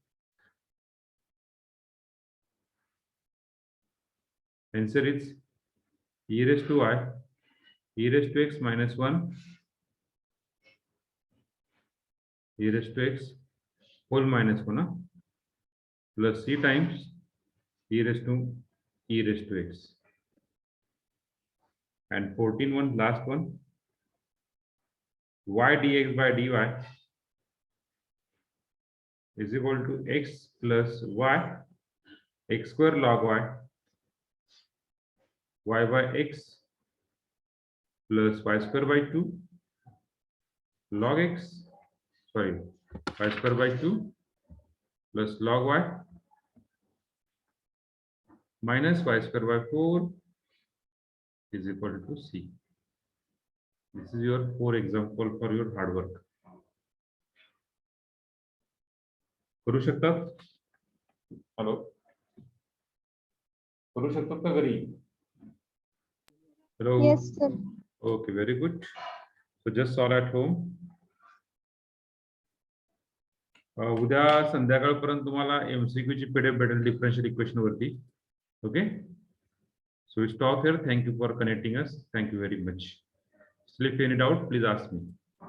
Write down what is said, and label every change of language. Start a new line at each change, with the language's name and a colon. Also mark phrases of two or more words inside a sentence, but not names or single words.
English: Answer is e raised to y, e raised to x minus 1, e raised to x whole minus 1 plus c times e raised to x. And 14 one, last one, y dx by dy is equal to x plus y, x square log y, y by x plus y square by 2 log x, sorry, y square by 2 plus log y minus y square by 4 is equal to c. This is your 4 example for your hard work.
Marathi: करू शकतात? हॅलो, करू शकतात का घरी?
English: Hello. Yes, sir. Okay, very good. So just solve at home.
Marathi: उद्या संध्याकाळपर्यंत तुम्हाला MCQ ची PDF भेटेल
English: differential equation
Marathi: वरती. ओके,
English: So stop here. Thank you for connecting us. Thank you very much. If any doubt, please ask me.